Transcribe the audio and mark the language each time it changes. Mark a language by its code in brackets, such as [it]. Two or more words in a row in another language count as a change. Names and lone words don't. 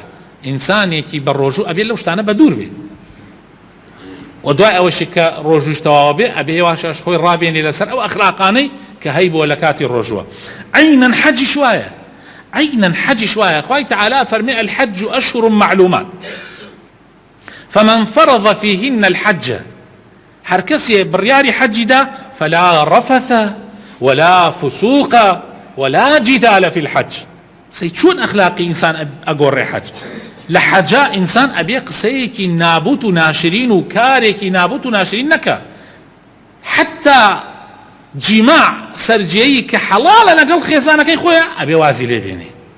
[ckb] ئینسانێکی بە ڕۆژوو ئەبێ لەو شتانە بە دوور بێ، و دوای ئەوەشی کە ڕۆژوش تەواوە بێ ئەبێ هێواشەش خۆی ڕابێنێ لەسەر ئەو ئەخلاقانەی کە هەی بۆ لە کاتی ڕۆژووە. عینەن حەجیش وایە، عینەن حەجیش وایە. خوای تەعالا فەرمێ [ar] الحەج ئەشهر معلومات فمن فرض فيهن الحج، [ckb] هەر کەسێ بڕیاری حەجی دا [ar] فلا رفث ولا فسوق ولا جدال في الحج. [ckb] سەی چۆن ئەخلاقی ئینسان ئەگۆڕێ حەج؟ لە حەجا ئینسان ئەبێ قسەیەکی نابوت و ناشرین و کارێکی نابوت و ناشرین نەکە، حتا جیماع سەرجێیی کە حەڵالە لەگەڵ خێزانەکەی خۆیە ئەبێ وازی لێ بێنێ.